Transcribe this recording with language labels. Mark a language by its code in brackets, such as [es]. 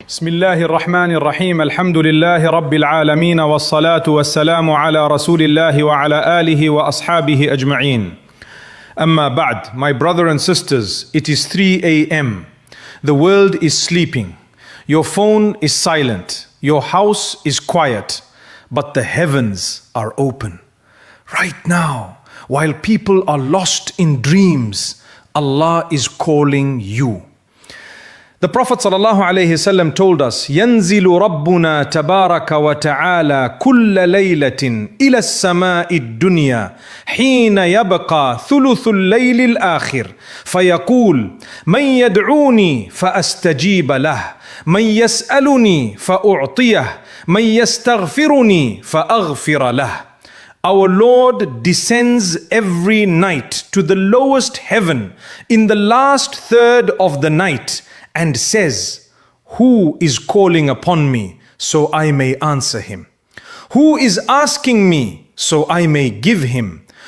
[ar] بسم الله الرحمن الرحيم الحمد لله رب العالمين والصلاة والسلام على رسول الله وعلى آله وأصحابه أجمعين. Amma ba'd, [en] my brother and sisters, it is 3 a.m. The world is sleeping. Your phone is silent. Your house is quiet. But the heavens are open. Right now, while people are lost in dreams, Allah is calling you. The Prophet ﷺ told us, [ar] ينزل ربنا تبارك وتعالى كل ليلة إلى السماء الدنيا حين يبقى ثلث الليل الآخر فيقول من يدعوني فأستجيب له من يسألني فأعطيه من يستغفرني فأغفر له. [en] Our Lord descends every night to the lowest heaven in the last third of the night and says, who is calling upon me so I may answer him? Who is asking me so I may give him?